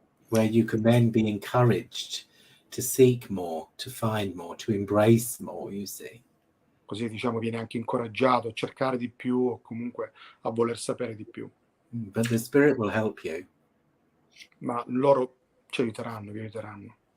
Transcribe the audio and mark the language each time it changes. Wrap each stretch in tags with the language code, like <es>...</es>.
<en>Where you can then be encouraged to seek more, to find more, to embrace more, you see.</en> <it>Così diciamo viene anche incoraggiato a cercare di più o comunque a voler sapere di più.</it> <en>But the Spirit will help you.</en> <it>Ma loro ci aiuteranno, vi aiuteranno.</it>